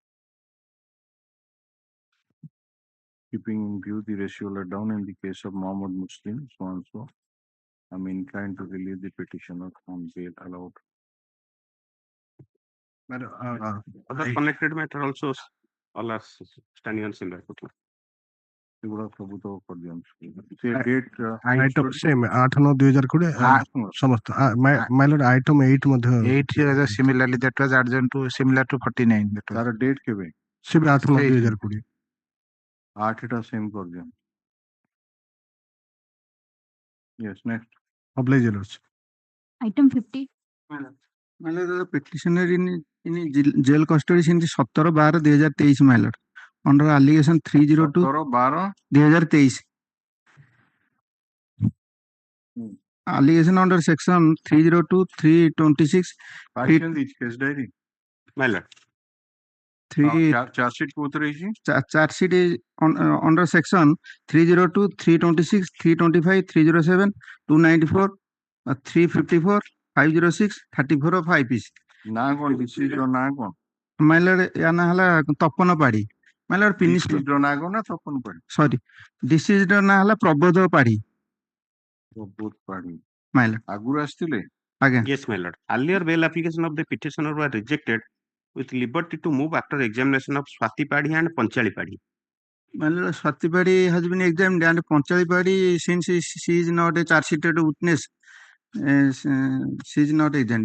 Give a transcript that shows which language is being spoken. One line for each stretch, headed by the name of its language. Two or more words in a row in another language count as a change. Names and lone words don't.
English: Keeping in view the ratio laid down in the case of Mohammed Muslim, so and so, I'm inclined to release the petitioner on bail allowed. Other connected matter also all are standing on similar footing.
Odia: ଏଗୁଡା ସବୁ ତ କରିଦିଅନ୍ତୁ ସେ ଡେଟ୍
English: item same 8/9/2020 ସମସ୍ତ my lord item 8 ମଧ୍ୟ 8 similarly that was adjourned to similar to 49 that was.
Odia: ତାର ଡେଟ୍ କେବେ? ସେ ବି 8/9/2020 8ଟା ସେମ୍ କରିଦିଅନ୍ତୁ।
English: Yes, next. Obligers. Item 50. My lord, the petitioner in jail custody since 17/12/2023, my lord, under allegation 302 2023. Allegation under section 302 326 case diary. My lord. Charge sheet
Odia: କୋଉଥିରେ ହେଇଛି?
English: Charge sheet is under section 302 326 325 307 294 354 506 34 of 5 piece.
Odia: ନା କଣ ଡିସିଜ ର ନା କଣ?
English: My lord,
Odia: ୟା ନା ହେଲା ତପନ ପାଢୀ।
English: My lord,
Odia: ଡିସିଜ ର ନା କଣ ନା ତପନ ପାଢୀ? Sorry, ଡିସିଜ ର ନା ହେଲା ପ୍ରବୋଧ ପାଢୀ। ପ୍ରବୋଧ ପାଢୀ।
English: My lord.
Odia: ଆଗରୁ ଆସିଥିଲେ? ଆଜ୍ଞା।
English: Yes, my lord. Earlier bail application of the petitioner were rejected with liberty to move after examination of Swati Padhi and Panchali Padhi. My lord, Swati Padhi has been examined and Panchali Padhi, since she is not a charge sheeted witness, she is not examined.